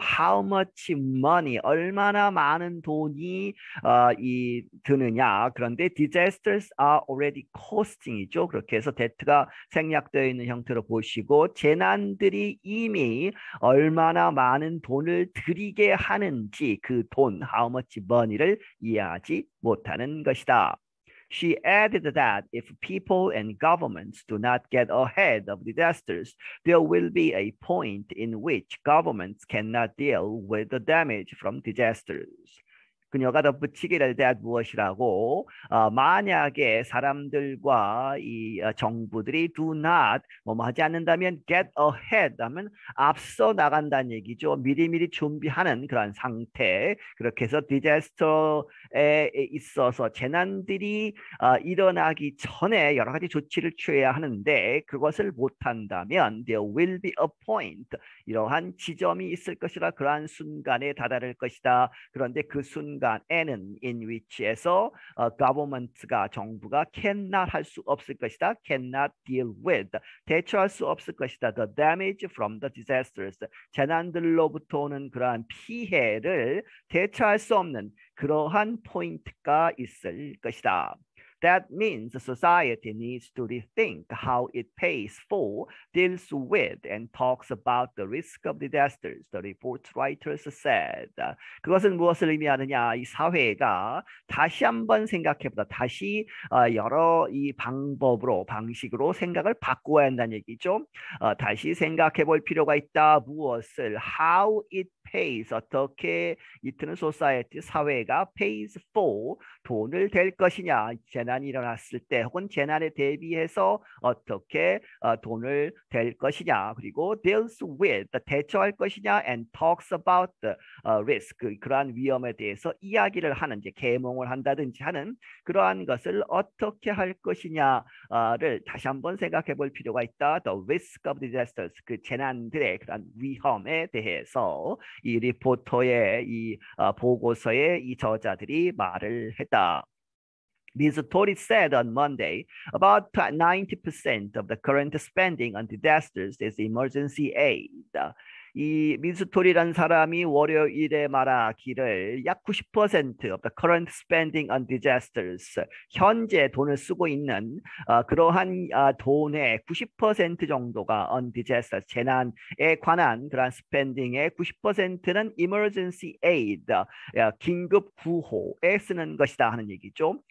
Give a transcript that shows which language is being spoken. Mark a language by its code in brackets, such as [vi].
[en] How much money, [ko] 얼마나 많은 돈이 드느냐. 그런데 [en] disasters are already costing [ko] 이죠. 그렇게 해서 that가 생략되어 있는 형태로 보시고 재난들이 이미 얼마나 많은 돈을 들이게 하는지 그 돈, [en] how much money [ko] 를 이해하지 못하는 것이다. [en] She added that if people and governments do not get ahead of disasters, there will be a point in which governments cannot deal with the damage from disasters. [ko] 그녀가 덧붙이기를 that 무엇이라고 만약에 사람들과 이 정부들이 do not 뭐뭐 하지 않는다면 [en] get ahead [ko] 하면 앞서 나간다는 얘기죠. 미리미리 준비하는 그런 상태. 그렇게 해서 디자스터에 있어서 재난들이 일어나기 전에 여러 가지 조치를 취해야 하는데 그것을 못한다면 [en] there will be a point [ko] 이러한 지점이 있을 것이라 그러한 순간에 다다를 것이다. 그런데 그 순간에는 [en] in which [ko] 에서 government가 정부가 cannot 할 수 없을 것이다. [en] cannot deal with [ko] 대처할 수 없을 것이다. [en] the damage from the disasters [ko] 재난들로부터 오는 그러한 피해를 대처할 수 없는 그러한 포인트가 있을 것이다. [en] That means society needs to rethink how it pays for, deals with, and talks about the risk of disasters, the report writers said. [ko] 그것은 무엇을 의미하느냐? 이 사회가 다시 한번 생각해보다 다시 여러 이 방식으로 생각을 바꾸어야 한다는 얘기죠. 다시 생각해 볼 필요가 있다. 무엇을? [en] How it pays. [ko] 어떻게 이트는 society, 사회가 [en] pays for, [ko] 돈을 댈 것이냐. 재난이 일어났을 때 혹은 재난에 대비해서 어떻게 돈을 댈 것이냐. 그리고 [en] deals with, [ko] 대처할 것이냐. [en] and talks about the risk, [ko] 그러한 위험에 대해서 이야기를 하는, 이제 계몽을 한다든지 하는 그러한 것을 어떻게 할 것이냐를 다시 한번 생각해 볼 필요가 있다. [en] The risk of disasters, [ko] 그 재난들의 그런 위험에 대해서 이 리포터의 이 보고서에 이 저자들이 말을 했다. [en] Ms. Tory said on Monday about 90% of the current spending on disasters is emergency aid. [ko] 이 민스토리란 사람이 월요일에 말하기를 약 90% [en] of the current spending on disasters, [ko] 현재 돈을 쓰고 있는 그러한 돈의 90% 정도가 on disasters, 재난에 관한 그러한 스펜딩의 90%는 [en] emergency aid, [ko] 긴급 구호에 쓰는 것이다 하는 얘기죠.